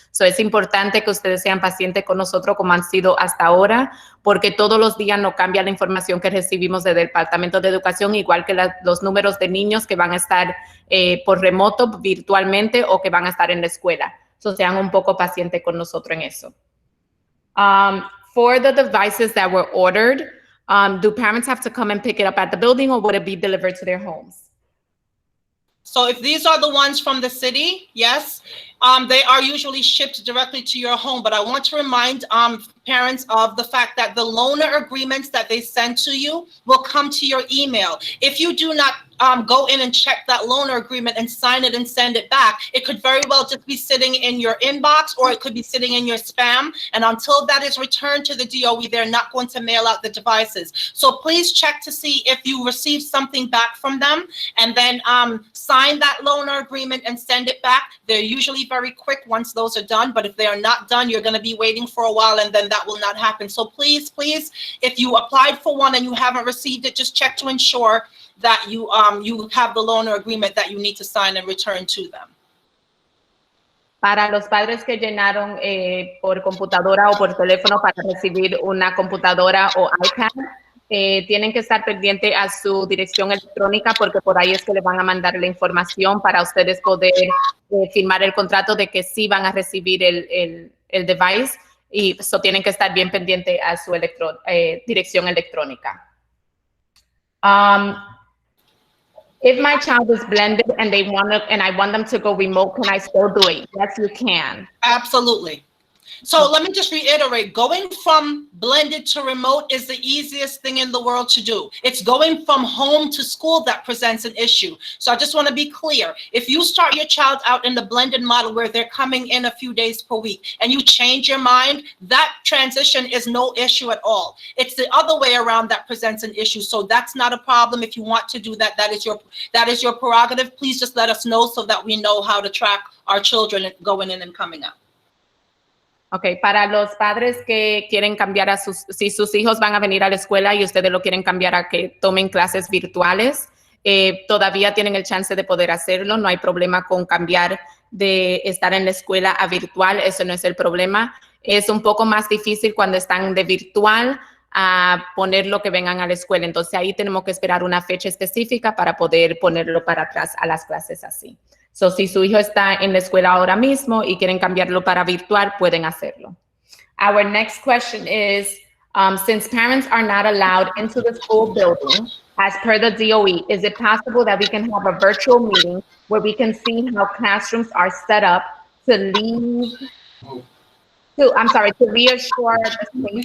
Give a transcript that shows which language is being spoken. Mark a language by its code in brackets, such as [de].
[es] So, es importante que ustedes sean pacientes con nosotros, como han sido hasta ahora, porque todos los días nos cambia la información que recibimos del Departamento de Educación, igual que los números de niños que van a estar por remoto, virtualmente, o que van a estar en la escuela. So, sean un poco pacientes con nosotros en eso. [en] For the devices that were ordered, do parents have to come and pick it up at the building, or would it be delivered to their homes? So if these are the ones from the city, yes, they are usually shipped directly to your home. But I want to remind parents of the fact that the loaner agreements that they send to you will come to your email. If you do not go in and check that loaner agreement and sign it and send it back, it could very well just be sitting in your inbox, or it could be sitting in your spam. And until that is returned to the DOE, they're not going to mail out the devices. So please check to see if you receive something back from them, and then sign that loaner agreement and send it back. They're usually very quick once those are done, but if they are not done, you're going to be waiting for a while, and then that will not happen. So please, if you applied for one and you haven't received it, just check to ensure that you have the loaner agreement that you need to sign and return to them. Para los padres que llenaron por computadora o por teléfono para recibir una computadora o iPad, tienen que estar pendientes a su dirección electrónica, porque por ahí es que le van a mandar la información para ustedes poder firmar el contrato de que sí van a recibir el device, y eso tienen que estar bien pendientes a su dirección electrónica. If my child is blended and I want them to go remote, can I still do it? Yes, you can. Absolutely. So let me just reiterate, going from blended to remote is the easiest thing in the world to do. It's going from home to school that presents an issue. So I just want to be clear. If you start your child out in the blended model where they're coming in a few days per week and you change your mind, that transition is no issue at all. It's the other way around that presents an issue. So that's not a problem. If you want to do that, that is your prerogative. Please just let us know so that we know how to track our children going in and coming out. [es] Ok, para los padres que quieren cambiar si sus hijos van a venir a la escuela y ustedes lo quieren cambiar a que tomen clases virtuales, todavía tienen el chance de poder hacerlo. No hay problema con cambiar de estar en la escuela a virtual, eso no es el problema. Es un poco más difícil cuando están de virtual a ponerlo que vengan a la escuela. Entonces ahí tenemos que esperar una fecha específica para poder ponerlo para atrás a las clases así. So, si su hijo está en la escuela ahora mismo y quieren cambiarlo para virtual, pueden hacerlo. [en] Our next question is, since parents are not allowed into the school building, as per the DOE, is it possible that we can have a virtual meeting where we can see how classrooms are set up to reassure the